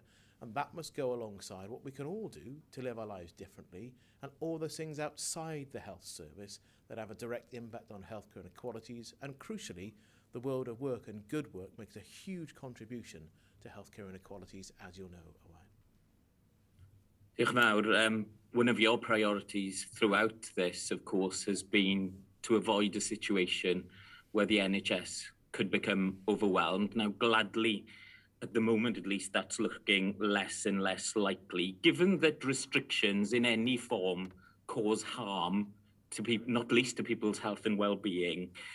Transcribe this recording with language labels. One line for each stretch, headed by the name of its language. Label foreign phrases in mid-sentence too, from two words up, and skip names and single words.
English: And that must go alongside what we can all do to live our lives differently and all those things outside the health service that have a direct impact on healthcare inequalities. And crucially, the world of work and good work makes a huge contribution to healthcare inequalities, as you'll know, Owain.
Welsh: Diolch yn fawr.
English: One of your priorities throughout this, of course, has been to avoid a situation where the NHS could become overwhelmed. Now, gladly, at the moment at least, that's looking less and less likely, given that restrictions in any form cause harm to people, not least to people's health and well-being.